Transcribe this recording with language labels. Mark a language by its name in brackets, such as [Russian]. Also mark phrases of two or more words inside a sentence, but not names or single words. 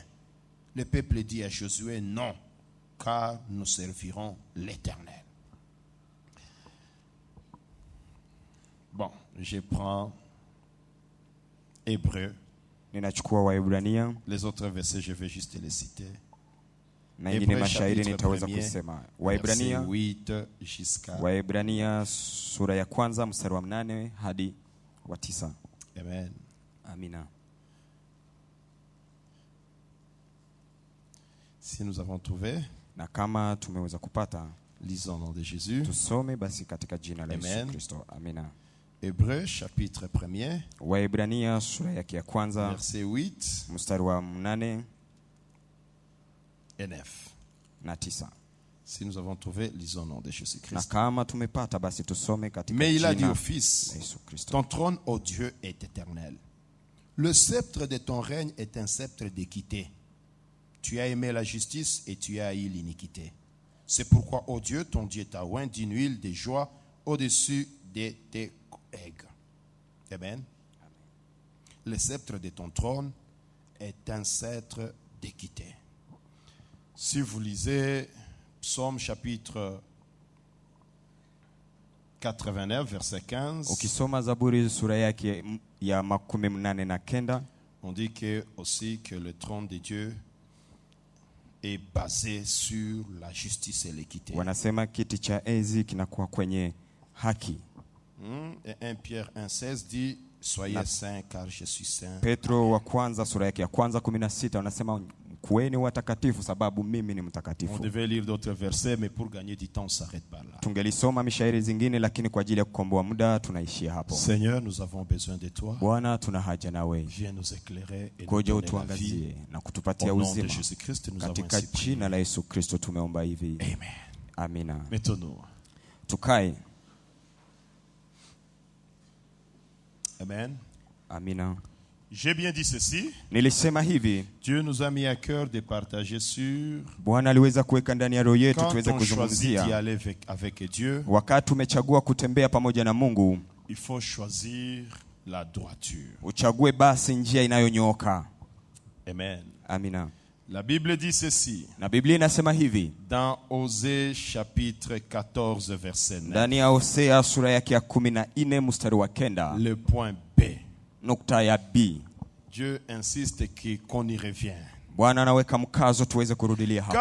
[French] Le peuple dit à Josué, non, car nous servirons l'Éternel. Bon, je prends Hébreu. [Swahili] Ninachukua Waebrania [French] Les autres versets, je vais juste les citer. [Swahili] na ingine [French] Hébreu [Swahili] mashairi [French] chapitre [Swahili] nitaweza [French] 1er, [Swahili] kusema. [French] verset [Swahili] Waebrania [French] 8 jusqu'à... [Swahili] Waebrania sura ya 1 mstari wa 8 hadi wa 9. [French] Amen. [Swahili] Amina. [French] Si nous avons trouvé, [Swahili] Na kama tumeweza kupata, [French] lisons au nom de Jésus. [Swahili] tusome basi katika jina la [French] Amen. [Swahili] Yesu Kristo. Amina. [French] Hébreu chapitre 1er, [Swahili] Waebrania sura yake ya 1 [French] verset 8 [Swahili] mstari wa 8 [French] et 9. [Swahili] na 9. [French] Si nous avons trouvé, lisons au nom de [Swahili] Na [French] Jésus-Christ. [Swahili] kama tumepata basi tusome katika [French] Mais il a dit [Swahili] jina [French] au [Swahili] la [French] Fils, [Swahili] Yesu Kristo. [French] ton trône, ô Dieu, est éternel. Le sceptre de ton règne est un sceptre d'équité. Tu as aimé la justice et tu as haï l'iniquité. C'est pourquoi, ô Dieu, ton Dieu t'a oint d'une huile de joie au-dessus de tes aigres. Amen. Le sceptre de ton trône est un sceptre d'équité. Si vous lisez Psaume chapitre 89, verset 15, [Swahili] Ukisoma Zaburi sura yake ya 89, [French] on dit que, aussi que le trône de Dieu est basé sur la justice et l'équité. [Swahili] wanasema kiti cha enzi kinakuwa kwenye haki. [French] Et 1 Pierre 1,16 dit, soyez saints car je suis saint. [Swahili] Petro wa kwanza sura yake ya 1:16 wanasema kuweni watakatifu sababu mimi ni [French] On [Swahili] mtakatifu. [French] devait lire d'autres versets, mais pour gagner du temps, on s'arrête par là. [Swahili] Tungelisoma mishairi zingine lakini kwa ajili ya kukomboa muda tunaishia hapo. [French] Seigneur, nous avons besoin de toi. [Swahili] Bwana, tuna haja nawe. [French] Viens nous éclairer et nous [Swahili] Koja [French] donner la vie. [Swahili] utuangazie na kutupatia [French] Au nom de [Swahili] uzima. [French] Jésus-Christ, nous avons [Swahili] Katika [French] ainsi prié. [Swahili] jina la Yesu Kristo tumeomba hivi. [French] Amen. [Swahili] Amina. [French] Mettons-nous. [Swahili] Tukae. [French] Amen. [Swahili] Amina. [French] J'ai bien dit ceci. [Swahili] Nilisema hivi, [French] Dieu nous a mis à cœur de partager sur [Swahili] Bwana aliweza kuweka ndani ya roho yetu [French] quand [Swahili] tuweze [French] on choisit d'y [Swahili] kuzungumzia. [French] aller avec Dieu, [Swahili] Wakati umechagua kutembea pamoja na Mungu, [French] il faut choisir la droiture. [Swahili] uchague basi njia inayonyooka. [French] Amen. [Swahili] Amina. [French] La Bible dit ceci [Swahili] Na Biblia inasema hivi, [French] dans Osée chapitre 14 verset 9. [Swahili] ndani ya Hosea sura yake ya 14 mstari wa 9, [French] Le point B. [Swahili] nukta ya B. [French] Dieu insiste qu'on y revient. [Swahili] Bwana anaweka mkazo tuweze kurudilia hapo.